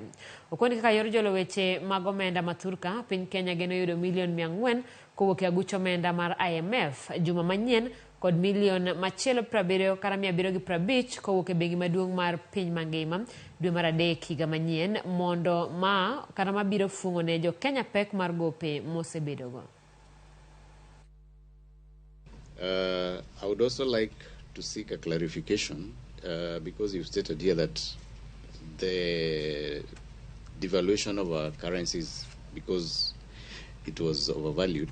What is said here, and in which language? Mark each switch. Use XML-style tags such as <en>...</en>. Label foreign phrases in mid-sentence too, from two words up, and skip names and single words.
<luo>Okoni kaka yor jolo weche mag omenda mathurka piny Kenya geno yudo milion 400 kowuok e aguch omenda mar IMF juma manyien kod milion machielo 70 kata 750 kowuok e bengi maduong' mar piny mangima dwe mar adek higa manyien mondo kata mabiro fungo ne jo Kenya pek mar gope mosebedogo.</luo> <en>I would also like to seek a clarification because you've stated here that the devaluation of our currencies because it was overvalued.</en>